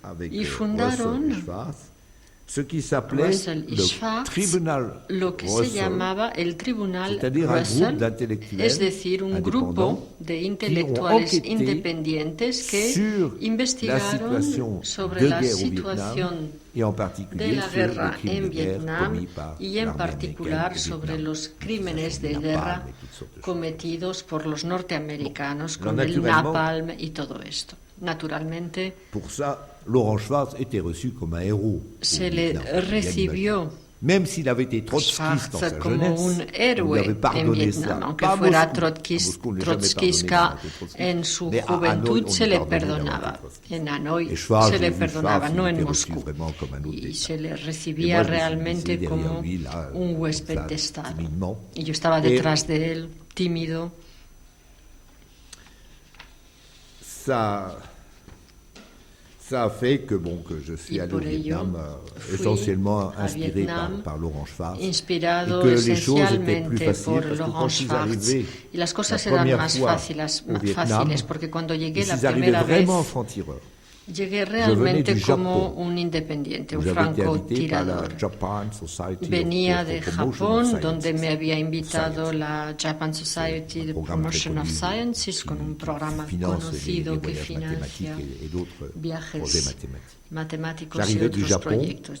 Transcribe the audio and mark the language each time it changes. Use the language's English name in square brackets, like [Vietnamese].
[Spanish] Y fundaron Russell y Schwartz lo que se llamaba el Tribunal Russell, es decir, un grupo de intelectuales independientes que investigaron sobre la situación de la guerra en Vietnam y en particular sobre los crímenes de guerra cometidos por los norteamericanos con el napalm y todo esto. Naturalmente, [French] Laurent Schwartz était reçu comme un héros. [Spanish] Se le recibió [French] même s'il avait été trotskiste dans sa jeunesse, on lui avait pardonné ça. [Spanish] Aunque fuera trotskista en su juventud, se le perdonaba. En Hanoi se le perdonaba, no en Moscú. Y se le recibía realmente como un huésped de Estado. Y yo estaba detrás de él, tímido. [French] Ça a fait que je suis allé au Vietnam essentiellement inspiré par Laurent Schwartz et que les choses étaient plus faciles parce que quand je suis arrivé la première fois au Vietnam, je suis arrivé vraiment en franc-tireur. [Spanish] Llegué realmente como un independiente, un francotirador. Venía de Japón, donde me había invitado la Japan Society de Promotion of Sciences con un programa conocido que financia viajes matemáticos y otros proyectos.